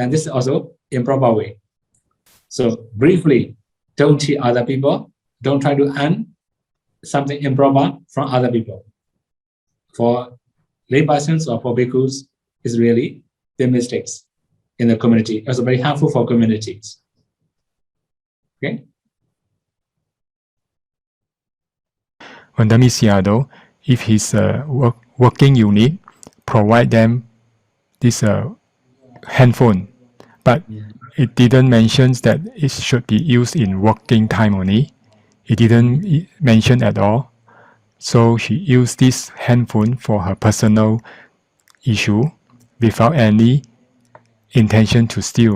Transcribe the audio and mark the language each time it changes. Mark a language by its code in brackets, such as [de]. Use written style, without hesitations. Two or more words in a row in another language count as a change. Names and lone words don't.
[en] Then this is also improper way. So briefly, don't cheat other people. Don't try to earn something improper from other people. For laypersons or for bhikkhus, is really the mistakes in the community. Also very harmful for communities. Okay. Wandami Sayadaw, if his working unit provide them this handphone, but it didn't mention that it should be used in working time only. It didn't mention at all. So she used this handphone for her personal issue without any intention to steal.